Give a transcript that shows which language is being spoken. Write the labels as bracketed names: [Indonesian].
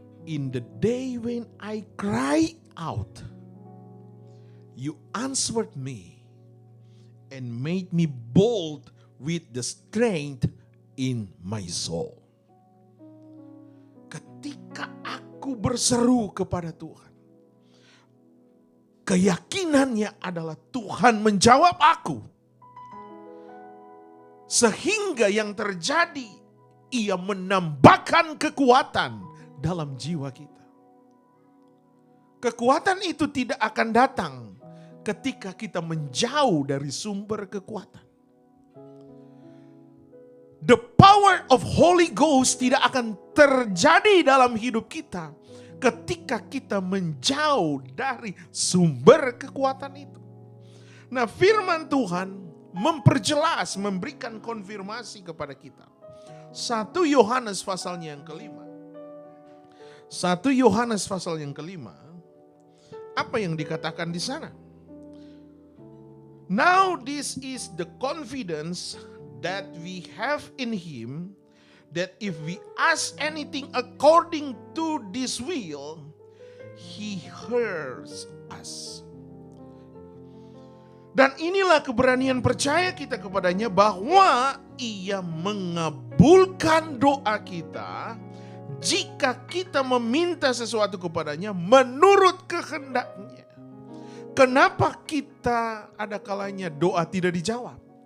[English] In the day when I cry out, you answered me and made me bold with the strength in my soul. [Indonesian] Ketika aku berseru kepada Tuhan, keyakinannya adalah Tuhan menjawab aku. Sehingga yang terjadi, ia menambahkan kekuatan dalam jiwa kita. Kekuatan itu tidak akan datang ketika kita menjauh dari sumber kekuatan. [English] The power of Holy Ghost [Indonesian] tidak akan terjadi dalam hidup kita ketika kita menjauh dari sumber kekuatan itu. Nah, firman Tuhan memperjelas, memberikan konfirmasi kepada kita. 1 Yohanes pasalnya yang kelima. 1 Yohanes pasal yang kelima. Apa yang dikatakan di sana? [English] Now this is the confidence that we have in Him, that if we ask anything according to this will, He hears us. [Indonesian] Dan inilah keberanian percaya kita kepadanya, bahwa Ia mengabulkan doa kita jika kita meminta sesuatu kepadanya menurut kehendaknya. Kenapa kita ada kalanya doa tidak dijawab?